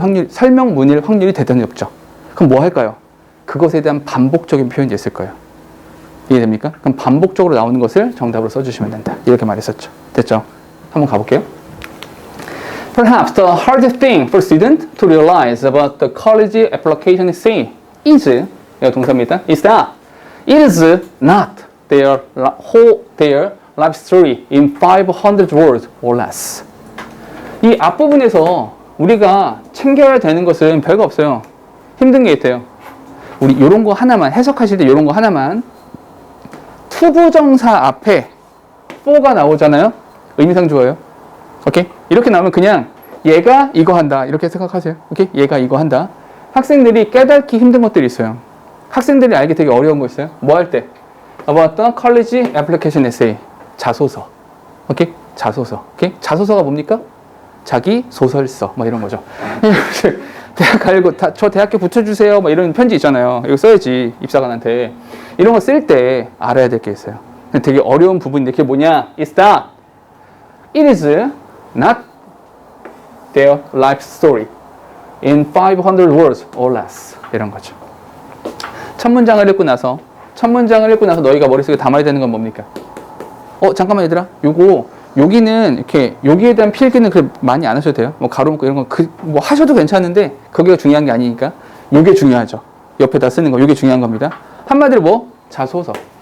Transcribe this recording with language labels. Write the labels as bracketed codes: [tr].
[ko] 설명문일 확률이 대단히 높죠. 그럼 뭐 할까요? 그것에 대한 반복적인 표현이 있을 거예요. 이해됩니까? 그럼 반복적으로 나오는 것을 정답으로 써주시면 된다. 이렇게 말했었죠. 됐죠? 한번 가볼게요. [en] Perhaps the hardest thing for students to realize about the college application C is, [ko] 이거 동사입니다. [en] is that it is not their life story in 500 words or less. [ko] 이 앞부분에서 우리가 챙겨야 되는 것은 별거 없어요. 힘든 게 있대요. 우리 요런 거 하나만, 해석하실 때 요런 거 하나만. 투부정사 앞에 4가 나오잖아요. 의미상 좋아요. 오케이? 이렇게 나오면 그냥 얘가 이거 한다. 이렇게 생각하세요. 오케이? 얘가 이거 한다. 학생들이 깨닫기 힘든 것들이 있어요. 학생들이 알기 되게 어려운 거 있어요. 뭐 할 때? [en] about the college application essay. [ko] 자소서. 오케이? 자소서. 오케이? 자소서가 뭡니까? 자기 소설서. 뭐 이런 거죠. 대학 갈고 저 대학교 붙여주세요. 뭐 이런 편지 있잖아요. 이거 써야지. 입사관한테. 이런 거 쓸 때 알아야 될 게 있어요. 되게 어려운 부분인데 그게 뭐냐? [en] It's that it is not their life story in 500 words or less. [ko] 이런 거죠. 첫 문장을 읽고 나서 너희가 머릿속에 담아야 되는 건 뭡니까? 잠깐만 얘들아. 여기는 이렇게 여기에 대한 필기는 그렇게 많이 안 하셔도 돼요. 뭐 가로 묶고 이런 거 뭐 하셔도 괜찮은데 거기가 중요한 게 아니니까 요게 중요하죠. 옆에다 쓰는 거 요게 중요한 겁니다. 한마디로 뭐? 자소서.